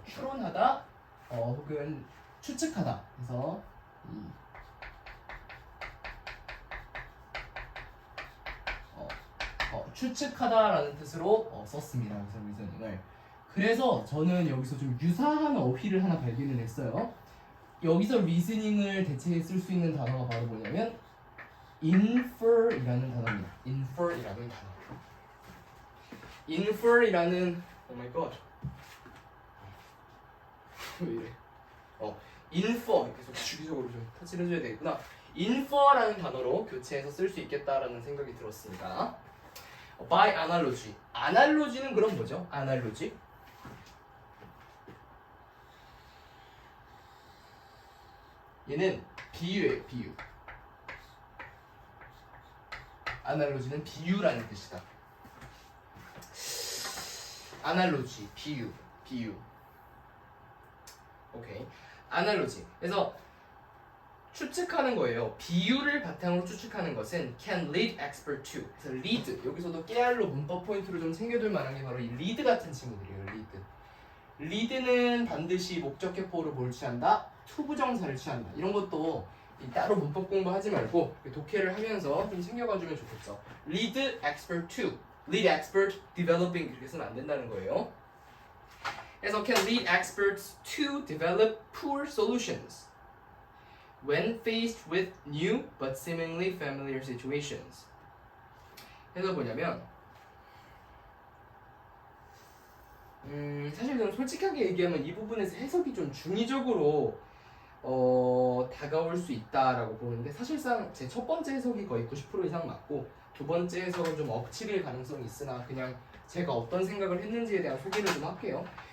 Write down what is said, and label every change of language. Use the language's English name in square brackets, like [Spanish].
[Korean] 추론하다 혹은 추측하다. 그래서 추측하다라는 뜻으로 썼습니다. 그래서 reasoning을. 그래서 저는 여기서 좀 유사한 어휘를 하나 발견을 했어요. 여기서 reasoning을 대체해 쓸 수 있는 단어가 바로 뭐냐면 infer이라는 단어입니다. infer이라는 단어. [English] infer이라는 oh my god. [Korean] 왜 이래? infer 계속 주기적으로 좀 터치를 해줘야 되겠구나. infer라는 단어로 교체해서 쓸 수 있겠다라는 생각이 들었습니다. by analogy. analogy는 그럼 뭐죠? analogy. 얘는 비유예요. 비유. analogy는 비유라는 뜻이다. analogy, 비유. 오케이. analogy. 그래서 추측하는 거예요. 비유를 바탕으로 추측하는 것은 [English] can lead expert to. [Korean] 그래서 lead. 여기서도 깨알로 문법 포인트로 좀 챙겨둘 만한 게 바로 이 lead 같은 친구들이에요. lead는 반드시 목적격보로 뭘 취한다? 투부정사를 취한다. 이런 것도 따로 문법 공부하지 말고 독해를 하면서 좀 챙겨가주면 좋겠죠. [English] lead expert to, lead expert developing [Korean] 이렇게 쓰면 안 된다는 거예요. 그래서 [English] can lead experts to develop poor solutions when faced with new but seemingly familiar situations. [Korean] 그래서 뭐냐면 사실 좀 솔직하게 얘기하면 이 부분에서 해석이 좀 중의적으로 다가올 수 있다라고 보는데 사실상 제 첫 번째 해석이 거의 90% 이상 맞고 두 번째 해석은 좀 억지일 가능성이 있으나 그냥 제가 어떤 생각을 했는지에 대한 소개를 좀 할게요.